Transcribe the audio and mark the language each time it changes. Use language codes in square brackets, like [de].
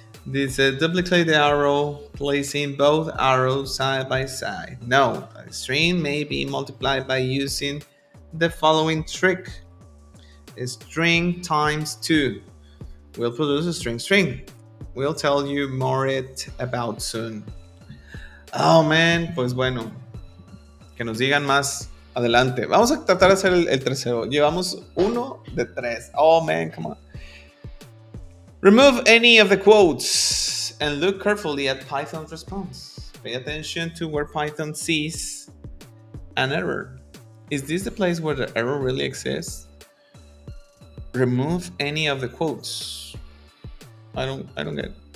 [en] Dice, duplicate the arrow, placing both arrows side by side. No, a string may be multiplied by using the following trick. A string times 2 will produce a string. We'll tell you more about soon. [es] Oh, man, pues bueno, que nos digan más adelante. Vamos a tratar de hacer el tercero. Llevamos 1 de 3. [en] Oh, man, come on. Remove any of the quotes and look carefully at Python's response. Pay attention to where Python sees an error. Is this the place where the error really exists? Remove any of the quotes. I don't get it.